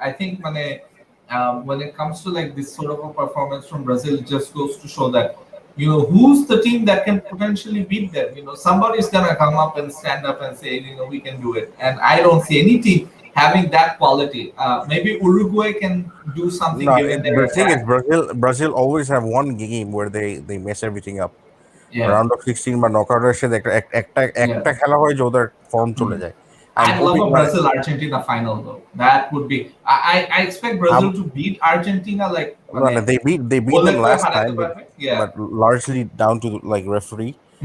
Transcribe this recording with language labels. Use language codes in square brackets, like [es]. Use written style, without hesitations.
[en] I think when it comes to like this sort of a performance from Brazil, it just goes to show that who's the team that can potentially beat them. Somebody's gonna come up and stand up and say we can do it. And I don't see any team having that quality. Maybe Uruguay can do something No, given their the thing is attack. Brazil always have one game where they mess everything up. Yeah. [bn] Round of 16 বা নকআউটের এসে একটা খেলা হয় যে ওদের form চলে যায়। [en] I'd love a Brazil Argentina final though. That would be. I expect Brazil to beat Argentina like. They beat them last time, but largely down to like referee.